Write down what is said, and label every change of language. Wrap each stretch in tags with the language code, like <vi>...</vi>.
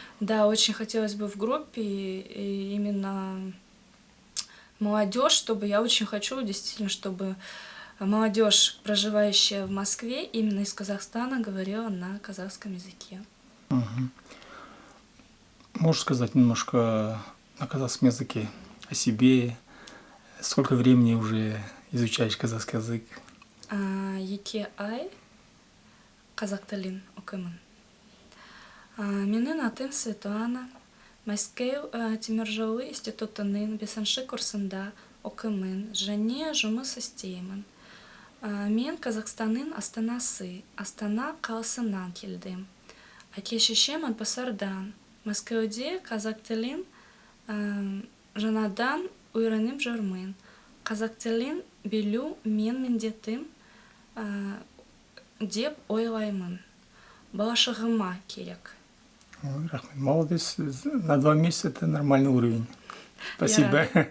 <ru>Да, очень хотелось бы в группе, и именно молодежь, чтобы я очень хочу, действительно, чтобы молодежь, проживающая в Москве, именно из Казахстана, говорила на казахском языке. Угу. Можешь сказать немножко на казахском языке о себе? Сколько времени уже изучаешь казахский язык?</ru> <kk>Екі ай қазақ тілін оқимын. Менің атым Светлана. Мәскеу теміржолы институтының 5 курсында оқимын және жұмыс істеймін. Мен Қазақстанның астанасы, Астана қаласынан келдім. Әке-шешем Атбасардан. Мәскеуде қазақ тілін жаңадан үйреніп жүрмін. Қазақ тілін білу мен міндетім деп ойлаймын. Болашағыма керек.</kk> <ru>Ой, рахмет. Молодец. На 2 месяца это нормальный уровень. Спасибо.</ru>